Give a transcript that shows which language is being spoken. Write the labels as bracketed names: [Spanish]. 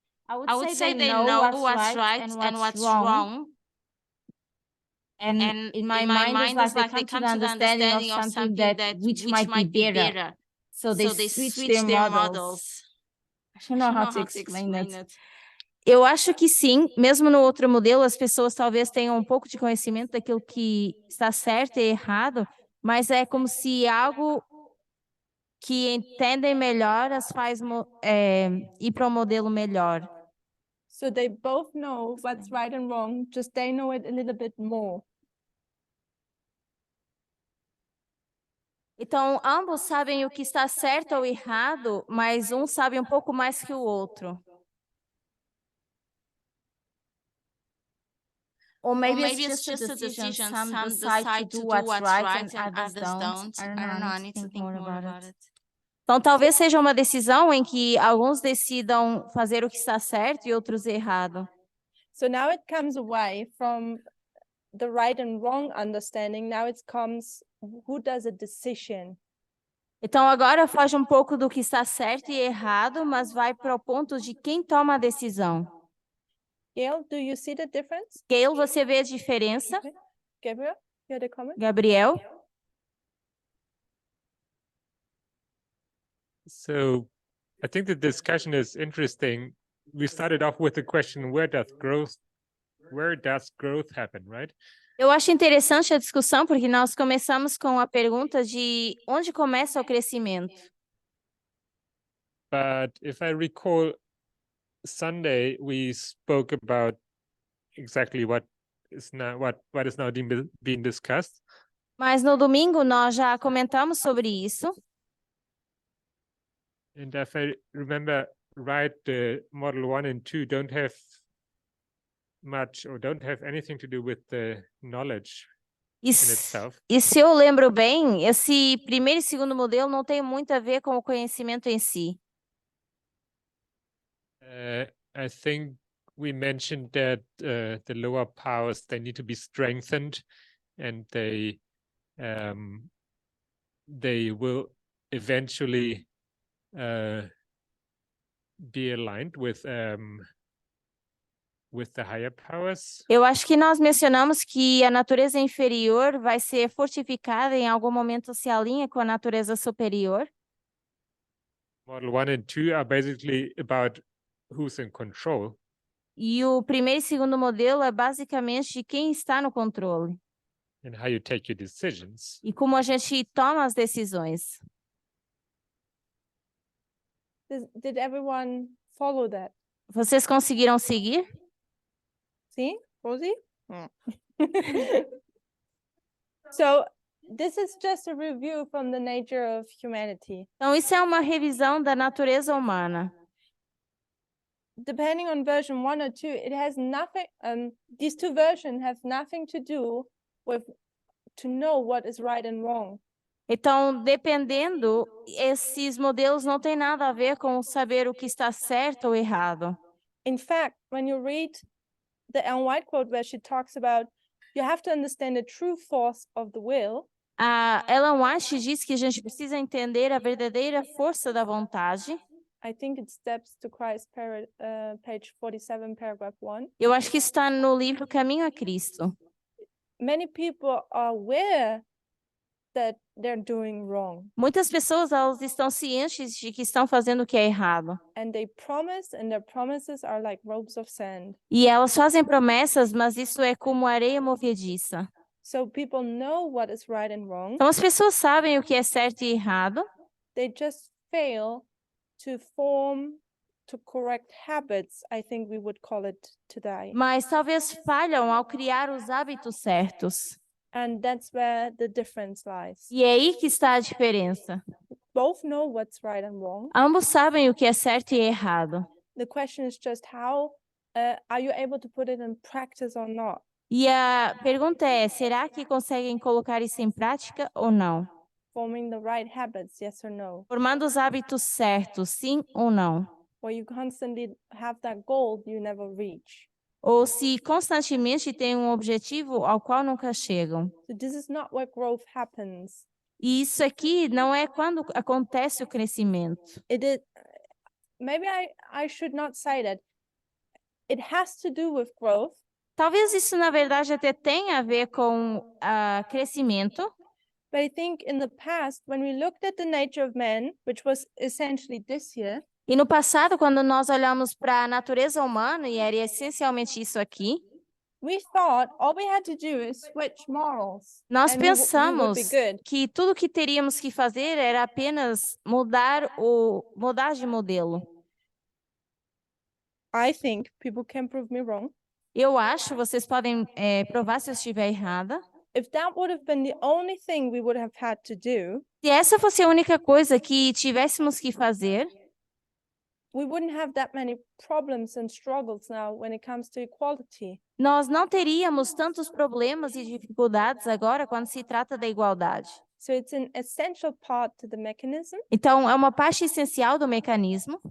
[English] I would say they know what's right and what's wrong. And in my mind, it's like they come to the understanding of something that which might be better. So they switch their models. I don't know how to explain it. [Portuguese] Eu acho que sim, mesmo no outro modelo, as pessoas talvez tenham um pouco de conhecimento daquilo que está certo e errado, mas é como se algo que entendem melhor as faz ir para um modelo melhor. [English] So they both know what's right and wrong, just they know it a little bit more. [Portuguese] Então, ambos sabem o que está certo ou errado, mas um sabe um pouco mais que o outro. [English] Or maybe it's just a decision. Some decide to do what's right and others don't. I don't know, I need to think more about it. [Portuguese] Então, talvez seja uma decisão em que alguns decidam fazer o que está certo e outros errado. [English] So now it comes away from the right and wrong understanding. Now it comes who does a decision. [Portuguese] Então, agora foge um pouco do que está certo e errado, mas vai para o ponto de quem toma a decisão. [English] Gail, do you see the difference? [Portuguese] Gail, você vê a diferença? [English] Gabriel, you had a comment? Gabriel? So I think the discussion is interesting. We started off with the question, where does growth happen, right? [Portuguese] Eu acho interessante a discussão porque nós começamos com a pergunta de onde começa o crescimento. [English] But if I recall, Sunday we spoke about exactly what is now being discussed. [Portuguese] Mas no domingo nós já comentamos sobre isso. [English] And if I remember right, the model 1 and 2 don't have much or don't have anything to do with the knowledge in itself. [Portuguese] E se eu lembro bem, esse primeiro e segundo modelo não tem muito a ver com o conhecimento em si. [English] I think we mentioned that the lower powers, they need to be strengthened, and they will eventually be aligned with the higher powers. [Portuguese] Eu acho que nós mencionamos que a natureza inferior vai ser fortificada e em algum momento se alinha com a natureza superior. [English] Model 1 and 2 are basically about who's in control. [Portuguese] E o primeiro e segundo modelo é basicamente de quem está no controle. [English] And how you take your decisions. [Portuguese] E como a gente toma as decisões. [English] Did everyone follow that? [Portuguese] Vocês conseguiram seguir? Sim, Rosie? [English] So this is just a review from the nature of humanity. [Portuguese] Então, isso é uma revisão da natureza humana. [English] Depending on version 1 or 2, it has nothing, these two versions have nothing to do with to know what is right and wrong. [Portuguese] Então, dependendo, esses modelos não têm nada a ver com saber o que está certo ou errado. [English] In fact, when you read the Ellen White quote where she talks about you have to understand the true force of the will. [Portuguese] A Ellen White diz que a gente precisa entender a verdadeira força da vontade. [English] I think it Steps to Christ, page 47, paragraph 1. [Portuguese] Eu acho que está no livro Caminho a Cristo. [English] Many people are aware that they're doing wrong. [Portuguese] Muitas pessoas elas estão cientes de que estão fazendo o que é errado. [English] And they promise, and their promises are like ropes of sand. [Portuguese] E elas fazem promessas, mas isso é como areia movediça. [English] So people know what is right and wrong. [Portuguese] Então as pessoas sabem o que é certo e errado. [English] They just fail to correct habits, I think we would call it today. [Portuguese] Mas talvez falham ao criar os hábitos certos. [English] And that's where the difference lies. [Portuguese] E é aí que está a diferença. [English] Both know what's right and wrong. [Portuguese] Ambos sabem o que é certo e errado. [English] The question is just how are you able to put it in practice or not? [Portuguese] E a pergunta é, será que conseguem colocar isso em prática ou não? [English] Forming the right habits, yes or no? [Portuguese] Formando os hábitos certos, sim ou não? [English] Or you constantly have that goal you never reach. [Portuguese] Ou se constantemente têm um objetivo ao qual nunca chegam. [English] So this is not where growth happens. [Portuguese] E isso aqui não é quando acontece o crescimento. [English] It is, maybe I should not say that. It has to do with growth, [Portuguese] Talvez isso, na verdade, até tenha a ver com crescimento, [English] but I think in the past, when we looked at the nature of man, which was essentially this here, [Portuguese] e no passado, quando nós olhamos para a natureza humana, e era essencialmente isso aqui, [English] we thought all we had to do is switch morals. [Portuguese] nós [English] and we would [Portuguese] pensamos [English] be good. [Portuguese] que tudo que teríamos que fazer era apenas mudar de modelo. [English] I think people can prove me wrong. [Portuguese] Eu acho, vocês podem provar se eu estiver errada. [English] If that would have been the only thing we would have had to do, [Portuguese] Se essa fosse a única coisa que tivéssemos que fazer, [English] we wouldn't have that many problems and struggles now when it comes to equality. [Portuguese] nós não teríamos tantos problemas e dificuldades agora quando se trata da igualdade. [English] So it's an essential part to the mechanism, [Portuguese] Então, é uma parte essencial do mecanismo,